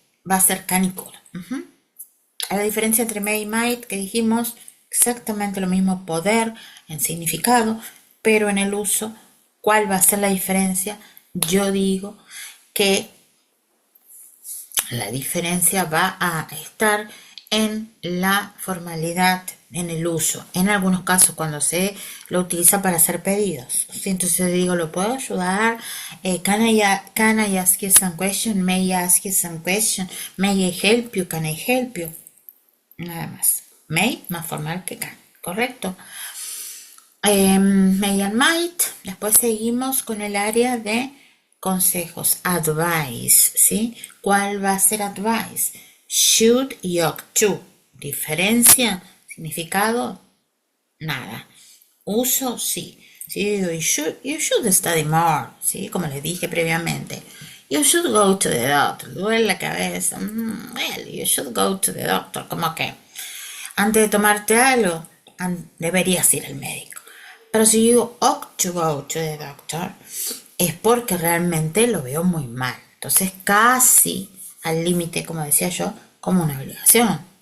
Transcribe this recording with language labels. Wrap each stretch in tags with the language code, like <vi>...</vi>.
<es>va a ser can y could. A la diferencia entre may y might que dijimos, exactamente lo mismo poder en significado, pero en el uso, ¿cuál va a ser la diferencia? Yo digo que la diferencia va a estar en la formalidad, en el uso. En algunos casos cuando se lo utiliza para hacer pedidos. Entonces digo, ¿lo puedo ayudar?</es> <en>Can I ask you some question? May I ask you some question? May I help you? Can I help you?</en> <es>Nada más. May más formal que can. ¿Correcto?</es> <en>May and might.</en> <es>Después seguimos con el área de consejos. Advice, ¿sí? ¿Cuál va a ser advice? Should y ought to. Diferencia, significado, nada. Uso, sí.</es> <en>Sí, you should study more, ¿sí?</en> <es>Como les dije previamente.</es> <en>You should go to the doctor.</en> <es>Duele la cabeza.</es> <en>Well, you should go to the doctor.</en> <es>Como que antes de tomarte algo, deberías ir al médico. Pero si digo</es> <en>ought to go to the doctor,</en> <es>es porque realmente lo veo muy mal. Entonces casi al límite, como decía yo, como una obligación.</es>